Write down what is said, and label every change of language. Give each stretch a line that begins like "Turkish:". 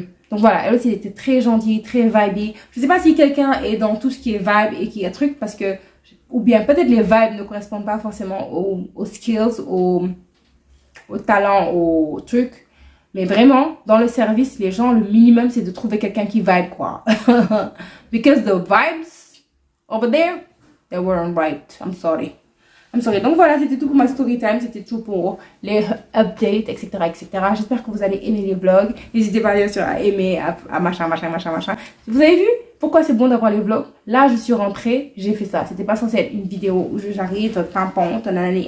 French: Donc voilà, elle aussi, elle était très gentille, très vibey. Je sais pas si quelqu'un est dans tout ce qui est vibe et qui est truc, parce que, ou bien peut-être les vibes ne correspondent pas forcément aux skills, aux talents, aux trucs. Mais vraiment, dans le service, les gens, le minimum, c'est de trouver quelqu'un qui vibe, quoi.
English: Because the vibes over there, they weren't right. I'm sorry.
French: Donc voilà, c'était tout pour ma story time. C'était tout pour les updates, etc., etc. J'espère que vous allez aimer les vlogs. N'hésitez pas bien sûr à aimer, à machin. Vous avez vu pourquoi c'est bon d'avoir les vlogs? Là, je suis rentrée, j'ai fait ça. C'était pas censé être une vidéo où j'arrive, tampon, nanani.